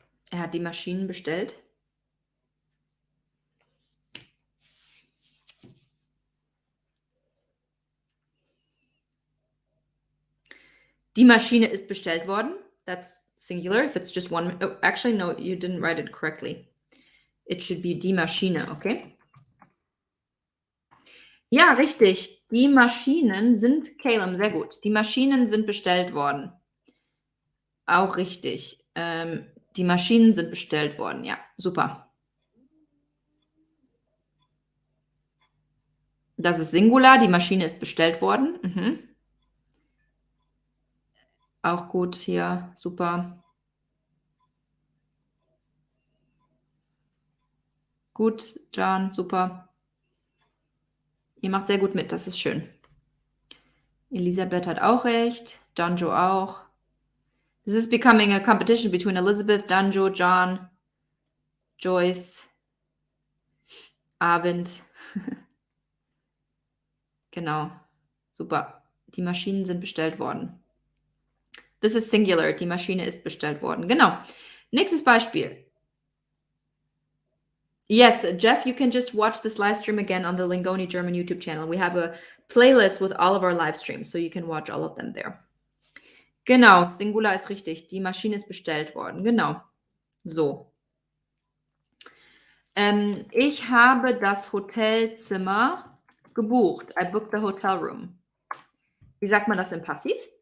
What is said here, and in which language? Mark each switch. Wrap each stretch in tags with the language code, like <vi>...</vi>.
<de>Er hat die Maschinen bestellt. Die Maschine ist bestellt worden.</de> <en>That's singular. If it's just one. Oh, actually, no, you didn't write it correctly. It should be die Maschine, okay?</en> <de>Ja, richtig. Die Maschinen sind, Caleb, sehr gut. Die Maschinen sind bestellt worden. Auch richtig. Die Maschinen sind bestellt worden. Ja, super. Das ist Singular. Die Maschine ist bestellt worden. Auch gut hier, super. Gut, John, super. Ihr macht sehr gut mit, das ist schön. Elisabeth hat auch recht, Danjo auch.</de> <en>This is becoming a competition between Elizabeth, Danjo, John, Joyce, Arvind.</en> <de>Genau, super. Die Maschinen sind bestellt worden.</de> <en>This is singular,</en> <de>die Maschine ist bestellt worden. Genau. Nächstes Beispiel.</de> <en>Yes, Jeff, you can just watch this live stream again on the Lingoni German YouTube channel. We have a playlist with all of our live streams, so you can watch all of them there.</en> <de>Genau, Singular ist richtig. Die Maschine ist bestellt worden. Genau. So. Ich habe das Hotelzimmer gebucht.</de> <en>I booked the hotel room.</en> <de>Wie sagt man das im Passiv?</de>